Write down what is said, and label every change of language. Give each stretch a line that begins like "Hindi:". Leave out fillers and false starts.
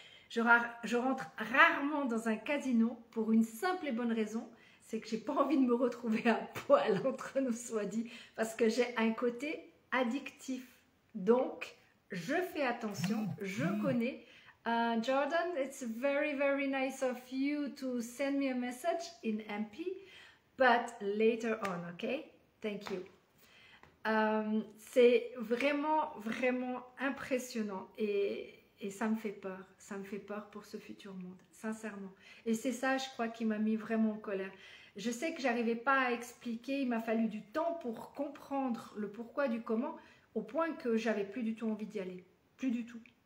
French: Je rentre rarement dans un casino pour une simple et bonne raison, c'est que j'ai pas envie de me retrouver à poil, entre nous soit dit, parce que j'ai un côté addictif. Donc, je fais attention, je connais.
English: Jordan, it's very, very nice of you to send me a message in MP, but later on, okay? Thank you.
French: C'est vraiment, vraiment impressionnant et ça me fait peur pour ce futur monde, sincèrement. Et c'est ça, je crois, qui m'a mis vraiment en colère. Je sais que j'arrivais pas à expliquer, il m'a fallu du temps pour comprendre le pourquoi du comment, au point que j'avais plus du tout envie d'y aller, plus du tout.